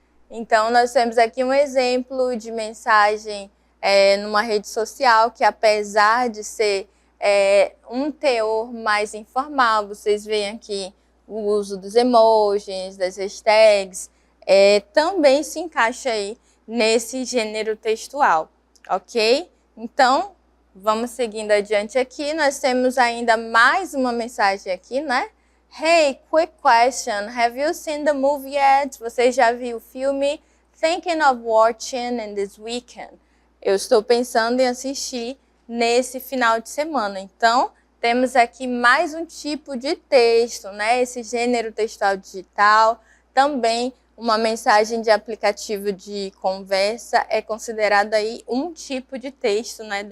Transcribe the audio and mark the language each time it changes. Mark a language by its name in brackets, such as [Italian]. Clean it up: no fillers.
[Portuguese] Então, nós temos aqui um exemplo de mensagem numa rede social que, apesar de ser um teor mais informal, vocês veem aqui o uso dos emojis, das hashtags, também se encaixa aí nesse gênero textual, ok? Então, vamos seguindo adiante aqui. Nós temos ainda mais uma mensagem aqui, né? [English] Hey, quick question. Have you seen the movie yet? [Portuguese] Você já viu o filme? [English] Thinking of watching in this weekend. [Portuguese] Eu estou pensando em assistir nesse final de semana. Então, temos aqui mais um tipo de texto, né? Esse gênero textual digital. Também uma mensagem de aplicativo de conversa é considerada aí um tipo de texto, né?